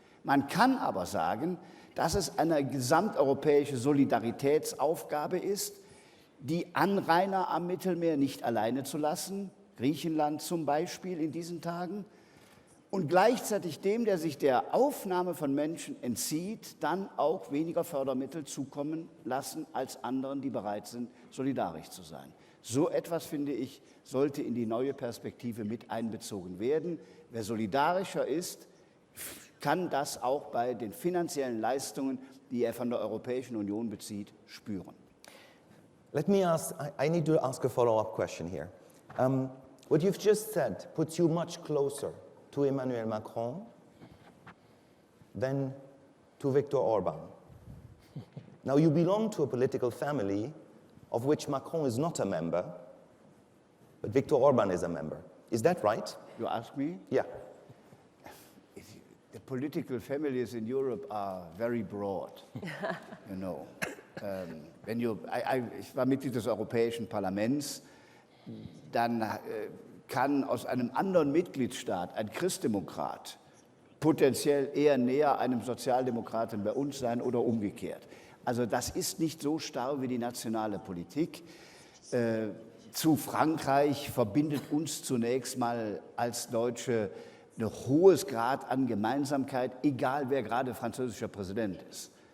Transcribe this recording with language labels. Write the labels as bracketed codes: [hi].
[de] Man kann aber sagen, dass es eine gesamteuropäische Solidaritätsaufgabe ist, die Anrainer am Mittelmeer nicht alleine zu lassen, Griechenland zum Beispiel in diesen Tagen, und gleichzeitig dem, der sich der Aufnahme von Menschen entzieht, dann auch weniger Fördermittel zukommen lassen als anderen, die bereit sind, solidarisch zu sein. So etwas, finde ich, sollte in die neue Perspektive mit einbezogen werden. Wer solidarischer ist, kann das auch bei den finanziellen Leistungen, die er von der Europäischen Union bezieht, spüren. [en] Let me ask, I need to ask a follow-up question here. What you've just said puts you much closer to Emmanuel Macron than to Viktor Orban. Now, you belong to a political family of which Macron is not a member, but Viktor Orban is a member. Is that right? You ask me? Yeah. The political families in Europe are very broad, you know. [de] Ich war Mitglied des Europäischen Parlaments, dann kann aus einem anderen Mitgliedstaat ein Christdemokrat potenziell eher näher einem Sozialdemokraten bei uns sein oder umgekehrt. Also das ist nicht so starr wie die nationale Politik. Zu Frankreich verbindet uns zunächst mal als Deutsche ein hohes Grad an Gemeinsamkeit, egal wer gerade französischer Präsident ist.